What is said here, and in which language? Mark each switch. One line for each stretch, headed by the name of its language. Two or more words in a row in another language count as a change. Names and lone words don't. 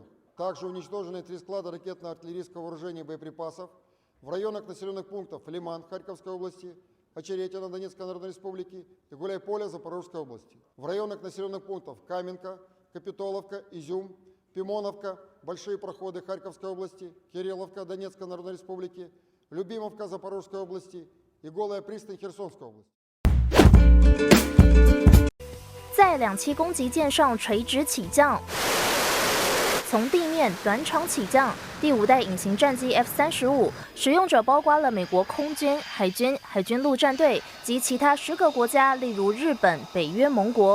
Russian: Также уничтожены 3 склада ракетно-артиллерийского вооружения и боеприпасов в районах населенных пунктов Лиман Харьковской области, Очеретино Донецкой Народной Республики и Гуляйполе Запорожской области. В районах населенных пунктов Каменка, Капитоловка, Изюм, Пимоновка, Большие проходы Харьковской области, Кирилловка Донецкой Народной Республики, Любимовка Запорожской области и Голая пристань Херсонской области.
Chinese: 在2栖攻击舰上垂直起降，从地面短场起降。第5代隐形战机 F-35， 使用者包括了美国空军、海军陆战队及其他10个国家，例如日本、北约盟国。